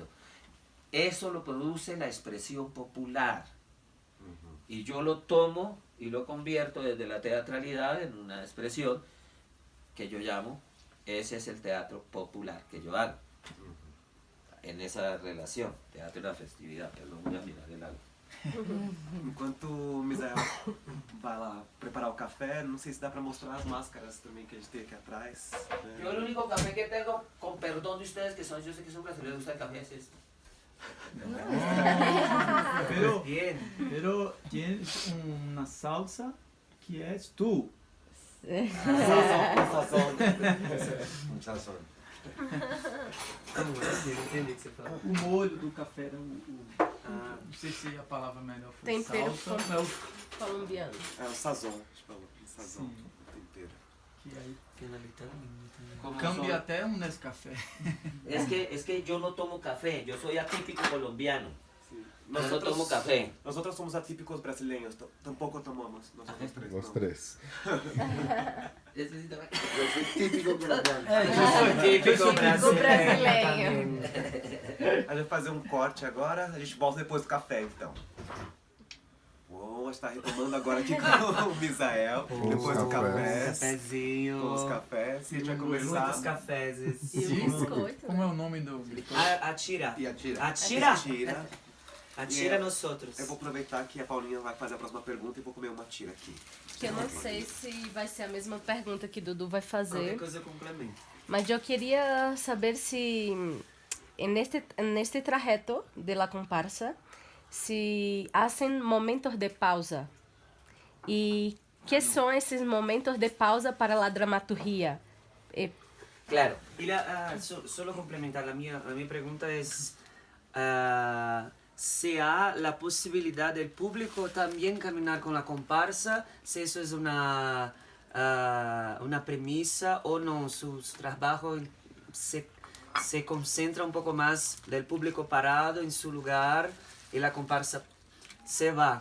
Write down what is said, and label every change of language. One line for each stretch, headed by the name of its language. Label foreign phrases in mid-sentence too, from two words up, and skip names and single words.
Spanish: Eso lo produce la expresión popular. Y yo lo tomo y lo convierto desde la teatralidad en una expresión que yo llamo, ese es el teatro popular que yo hago. En esa relación, teatro y la festividad, perdón, voy a mirar el algo.
Portuguese: Enquanto o Misael vai lá preparar o café, não sei se dá para mostrar as máscaras também que a gente tem aqui atrás.
Spanish: Yo el único café que tengo, con perdón de ustedes que son, yo sé que son brasileños, gusta el café, es este. Pero tienes una salsa que es tú.
Portuguese: Um sazon. Como assim? Não entendi o que você falou. O molho do café era não sei se a palavra melhor foi Tempero salsa, mas colombiano. É o sazon, a gente falou. Sazon, Sim. tempero. que aí Como
Spanish: cambia son-
Portuguese: até um Nescafé.
Spanish: Es que yo no tomo café, yo soy atípico colombiano.
Portuguese: Sim.
Spanish: Yo no tomo café. Nosotros somos atípicos brasileños,
Portuguese: tampouco tomamos. Nós somos três. Os não. 3.
Spanish: Ese sí también.
Portuguese: Eu sou típico colombiano.
Spanish: Yo soy típico brasileño.
Portuguese: A gente vai fazer um corte agora, a gente volta depois do café então. Bom, a gente tá retomando agora aqui com o Misael, depois do café, Cafezinho. com os cafés, e a gente vai conversar. Muitos cafés. E o biscoito. Como é o nome do biscoito? Atira. E atira. Atira. Tira. Atira E nós outros. Eu vou aproveitar que a Paulinha vai fazer a próxima pergunta e vou comer uma tira aqui. Que eu não sei se vai ser a mesma pergunta que Dudu vai Qualquer fazer. coisa eu complemento.
Spanish: Mas yo quería saber si en este trajeto de la comparsa, si hacen momentos de pausa. ¿Y qué son esos momentos de pausa para la dramaturgia? Claro, y solo complementar, mi pregunta es, si hay la posibilidad del público también caminar con la comparsa, si eso es una premisa o no, su trabajo se concentra un poco más del público parado en su lugar y la comparsa se va.